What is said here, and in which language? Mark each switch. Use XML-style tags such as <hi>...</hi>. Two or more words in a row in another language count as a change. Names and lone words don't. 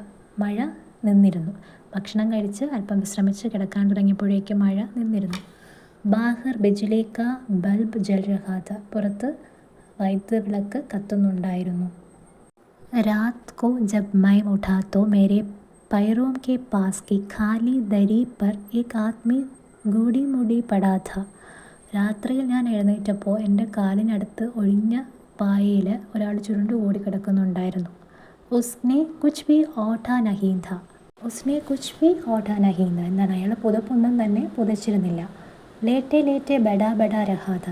<ml>മഴ നിന്നിരുന്നു. ഭക്ഷണം കഴിച്ച് അല്പം വിശ്രമിച്ച് കിടക്കാൻ തുടങ്ങിയപ്പോഴേക്കും മഴ നിന്നിരുന്നു.</ml> <hi>बाहर बिजली का बल्ब जल रहा था.</hi> <ml>പുറത്ത് വൈദ്യുത വിളക്ക് കത്തുന്നുണ്ടായിരുന്നു.</ml> <hi>रात को जब मैं उठा तो मेरे पैरों के पास की खाली दरी पर एक आदमी गूढ़ी मुड़ी पड़ा था.</hi> <ml>രാത്രിയിൽ ഞാൻ എഴുന്നേറ്റപ്പോൾ എൻ്റെ കാലിനടുത്ത് ഒഴിഞ്ഞ പായയിൽ ഒരാൾ ചുരുണ്ടു കൂടി കിടക്കുന്നുണ്ടായിരുന്നു.</ml> <hi>उसने कुछ भी ओढ़ा नहीं था.</hi> <ml>എന്താണ്, അയാൾ പുതപ്പൊന്നും തന്നെ പുതച്ചിരുന്നില്ല.</ml> <hi>लेटे लेटे बड़बड़ा रहा था.</hi>